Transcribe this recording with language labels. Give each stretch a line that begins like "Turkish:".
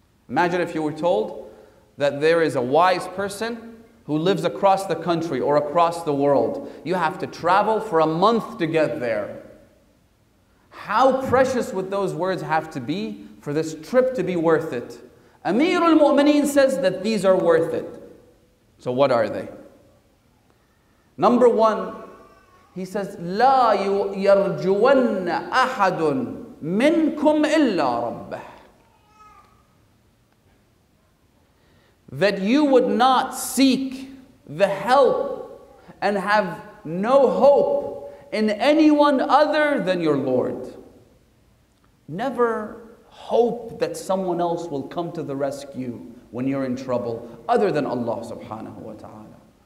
English: Imagine if you were told that there is a wise person who lives across the country or across the world. You have to travel for a month to get there. How precious would those words have to be for this trip to be worth it? Amir al-Mu'mineen says that these are worth it. So what are they? Number 1, he says,
Arabic: لا يرجون أحد منكم إلا ربه.
English: That you would not seek the help and have no hope in anyone other than your Lord. Never hope that someone else will come to the rescue when you're in trouble other than Allah subhanahu wa ta'ala.